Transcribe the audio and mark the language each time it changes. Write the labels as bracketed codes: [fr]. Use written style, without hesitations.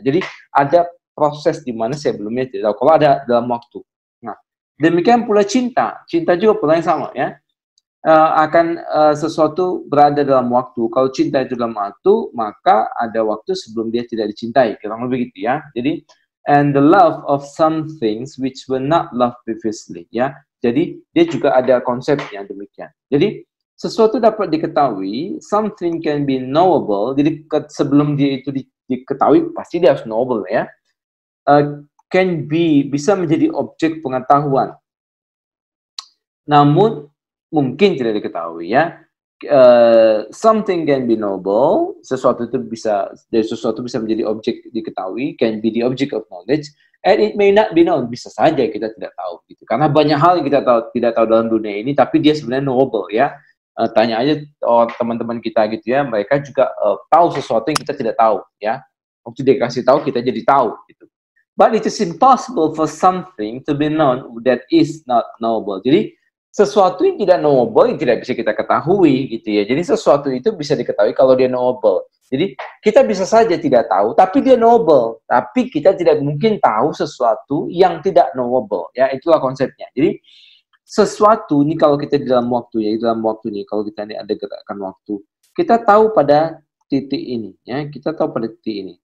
[id] Jadi ada proses di mana sebelumnya tidak tahu. Kalau ada dalam waktu. Nah, demikian pula cinta juga pula yang sama, ya. Akan sesuatu berada dalam waktu. Kalau cinta itu dalam waktu, maka ada waktu sebelum dia tidak dicintai. Kurang lebih begitu, ya. Jadi [en] and the love of some things which were not loved previously. [id] Ya, jadi dia juga ada konsep yang demikian. Jadi sesuatu dapat diketahui, [en] something can be knowable. [id] Jadi sebelum dia itu diketahui pasti dia harus knowable ya. [en] Can be [id] bisa menjadi objek pengetahuan. Namun mungkin tidak diketahui ya. [en] Something can be knowable, [id] sesuatu itu bisa menjadi objek diketahui, [en] can be the object of knowledge, and it may not be known, [id] bisa saja kita tidak tahu gitu. Karena banyak hal yang kita tidak tahu dalam dunia ini, tapi dia sebenarnya knowable ya. Tanya aja teman-teman kita gitu ya, mereka juga tahu sesuatu yang kita tidak tahu ya. Waktu dia kasih tahu kita jadi tahu gitu. [en] But it is impossible for something to be known that is not knowable. [id] Jadi sesuatu yang tidak knowable, yang tidak bisa kita ketahui gitu ya. Jadi sesuatu itu bisa diketahui kalau dia knowable. Jadi kita bisa saja tidak tahu, tapi dia knowable. Tapi kita tidak mungkin tahu sesuatu yang tidak knowable. Ya, itulah konsepnya. Jadi sesuatu ini kalau kita di dalam waktu ya, dalam waktu ini kalau kita ini ada gerakan waktu, kita tahu pada titik ini ya, kita tahu pada titik ini.